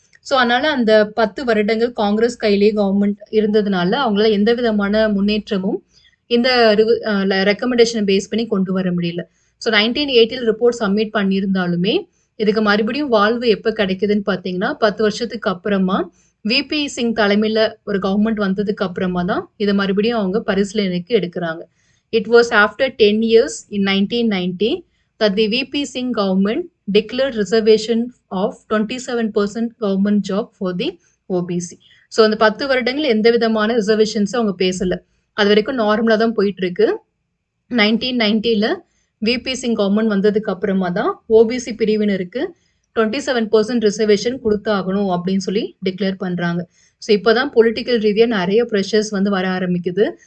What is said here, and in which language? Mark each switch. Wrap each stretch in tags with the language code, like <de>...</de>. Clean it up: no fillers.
<ta>So அதனால் அந்த 10 வருடங்கள் காங்கிரஸ் கையிலேயே கவர்மெண்ட் இருந்ததுனால அவங்களால எந்த விதமான முன்னேற்றமும் இந்த ரெக்கமெண்டேஷனை பேஸ் பண்ணி கொண்டு வர முடியல. ஸோ 1980 ரிப்போர்ட் சப்மிட் பண்ணியிருந்தாலுமே இதுக்கு மறுபடியும் வாழ்வு எப்போ கிடைக்குதுன்னு பார்த்தீங்கன்னா 10 வருஷத்துக்கு அப்புறமா விபி சிங் தலைமையில் ஒரு கவர்மெண்ட் வந்ததுக்கு அப்புறமா தான் இதை மறுபடியும் அவங்க பரிசீலனைக்கு எடுக்கிறாங்க.</ta> <en>It was after 10 years in 1990 that the VP Singh government declared reservation of 27% government job for the OBC.</en> <ta>So அந்த 10 வருடங்கள் எந்த விதமான ரிசர்வேஷன்ஸும் அவங்க பேசலை. அது வரைக்கும் நார்மலாக தான் போயிட்டு இருக்கு. 1990 விபி சிங் கவர்மெண்ட் வந்ததுக்கு அப்புறமா தான் ஓபிசி பிரிவினருக்கு 27% ரிசர்வேஷன் கொடுத்தாகணும் அப்படின்னு சொல்லி டிக்ளேர் பண்ணுறாங்க. ஸோ இப்போ தான் பொலிட்டிக்கல் ரீதியாக நிறைய ப்ரெஷர்ஸ் வந்து வர ஆரம்பிக்குது.</ta>